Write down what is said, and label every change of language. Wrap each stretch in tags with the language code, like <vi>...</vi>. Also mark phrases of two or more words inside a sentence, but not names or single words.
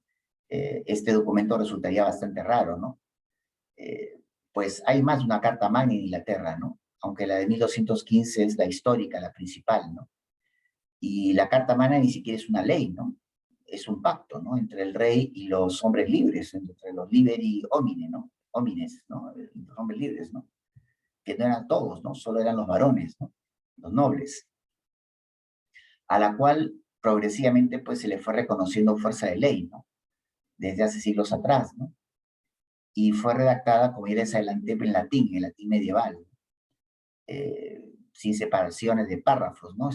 <es>Este documento resultaría bastante raro, ¿no? Pues hay más de una Carta Magna en Inglaterra, ¿no? Aunque la de 1215 es la histórica, la principal, ¿no? Y la Carta Magna ni siquiera es una ley, ¿no? Es un pacto, ¿no? Entre el rey y los hombres libres, entre los</es> <la>liberi homine,</la> <es>¿no? Homines, ¿no? Los hombres libres, ¿no? Que no eran todos, ¿no? Solo eran los varones, ¿no? Los nobles. A la cual progresivamente, pues, se le fue reconociendo fuerza de ley, ¿no? Desde hace siglos atrás, ¿no? Y fue redactada, como ya les adelanté, en latín medieval, sin separaciones de párrafos, ¿no?</es>